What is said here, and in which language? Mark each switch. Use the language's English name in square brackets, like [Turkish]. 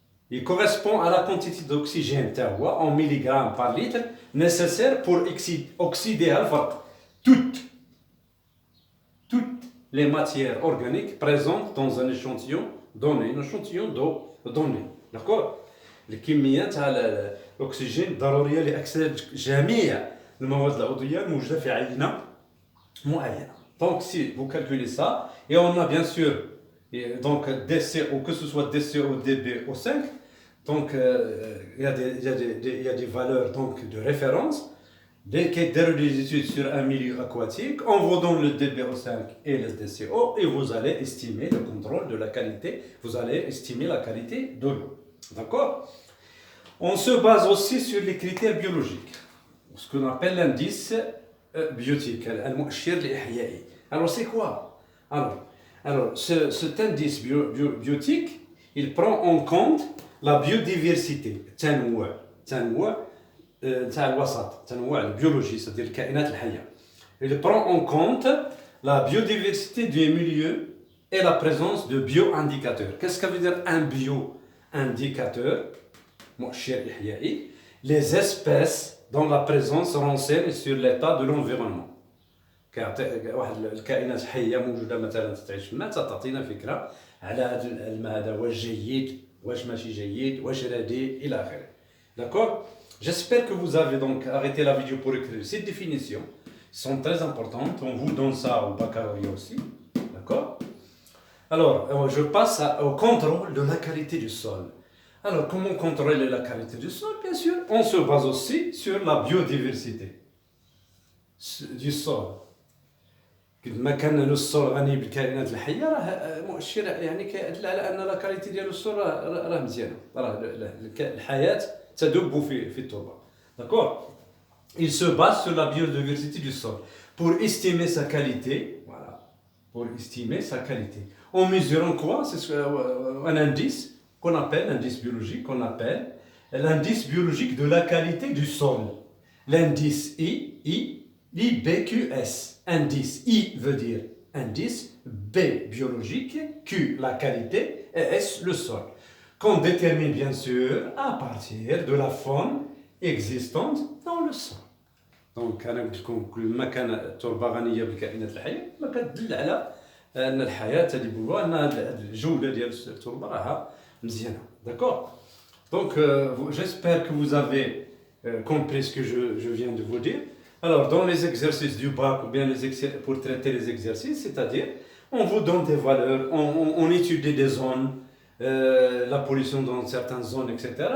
[French] Il correspond à la quantité d'oxygène en milligrammes par litre nécessaire pour oxyder toutes, toutes les matières organiques présentes dans un échantillon donné, un échantillon d'eau donné. D'accord? [Arabic] الكميات تاع الاكسجين الضروريه لاكسده جميع المواد العضويه الموجوده في عينه معينه. [French] Donc si vous calculez ça, et on a bien sûr donc DCO, que ce soit DCO, DBO5, donc il y a des valeurs donc, de référence. Dès qu'il y a des études sur un milieu aquatique, on vous donne le DBO5 et le DCO et vous allez estimer le contrôle de la qualité, vous allez estimer la qualité de l'eau. D'accord? On se base aussi sur les critères biologiques, ce qu'on appelle l'indice biotique, [Arabic] المؤشر الإحيائي. [French] Alors c'est quoi? Alors cet indice biotique, il prend en compte la biodiversité, [Arabic] تنوع تاع الوسط, تنوع البيولوجي, [French] c'est-à-dire [Arabic] الكائنات الحية. [French] Il prend en compte la biodiversité du milieu et la présence de bio-indicateurs. Qu'est-ce que veut dire un bio-indicateur? [Arabic] مؤشر إحيائي. [French] Les espèces dont la présence renseigne sur l'état de l'environnement. [Arabic] واحد الكائنات حيه موجوده مثلا تعيش في الماء تعطينا فكره على هذا الماء هذا واش جيد واش ماشي جيد واش رديء الى اخره. [French] D'accord? J'espère que vous avez donc arrêté la vidéo pour écrire ces définitions. Elles sont très importantes. On vous donne ça au baccalauréat aussi. D'accord? Alors, je passe au contrôle de la qualité du sol. Alors, comment contrôler la qualité du sol? Bien sûr, on se base aussi sur la biodiversité du sol. [Arabic] ما كان السول غني بالكائنات الحيه راه مؤشر يعني كيدل على ان لا كاليتي ديال السول راه مزيانه, راه الحياه تدب في التربه. [French] D'accord? Il se base sur la biodiversité du sol pour estimer sa qualité. Voilà, pour estimer sa qualité. En mesurant quoi? C'est un indice qu'on appelle l'indice biologique, qu'on appelle l'indice biologique de la qualité du sol. L'indice IBQS. Indice I veut dire indice, B biologique, Q la qualité et S le sol. Qu'on détermine bien sûr à partir de la faune existante dans le sol. [Arabic] Donc أنا قلت لكم كل ما كان التربة غنية بالكائنات الحية ما كتدل على أن الحياة اللي بيقولوا أن الجودة ديال التربة راها مزيانة. [French] D'accord? Donc j'espère que vous avez compris ce que je viens de vous dire. Alors, dans les exercices du bac ou bien pour traiter les exercices, c'est-à-dire, on vous donne des valeurs, on étudie des zones, la pollution dans certaines zones, etc.